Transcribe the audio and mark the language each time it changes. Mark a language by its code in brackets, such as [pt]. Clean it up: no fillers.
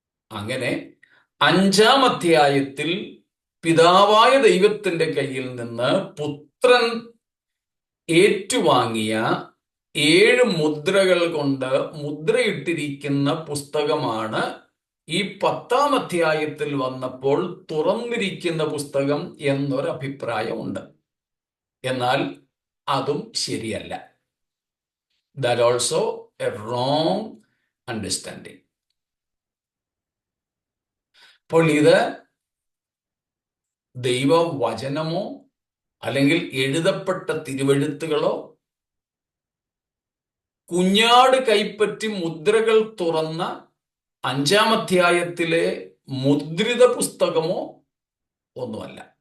[ml] അങ്ങനെ 5-ാം അധ്യായത്തിൽ പിതാവായ ദൈവത്തിന്റെ കയ്യിൽ നിന്ന് പുത്രൻ ഏറ്റുവാങ്ങിയ 7 മുദ്രകൾ കൊണ്ട് മുദ്രയിട്ടിരിക്കുന്ന പുസ്തകമാണ് ഈ 10-ാം അധ്യായത്തിൽ വന്നപ്പോൾ തുറന്നിരിക്കുന്ന പുസ്തകം എന്നൊരു അഭിപ്രായമുണ്ട്. എന്നാൽ അതും ശരിയല്ല. [en] That also a wrong understanding. [ml] അപ്പോൾ ഇത് ദൈവവചനമോ അല്ലെങ്കിൽ എഴുതപ്പെട്ട തിരുവെഴുത്തുകളോ കുഞ്ഞാട് കൈപ്പറ്റി മുദ്രകൾ തുറന്ന 5-ാം അധ്യായത്തിലെ മുദ്രിത പുസ്തകമോ ഒന്നുമല്ല.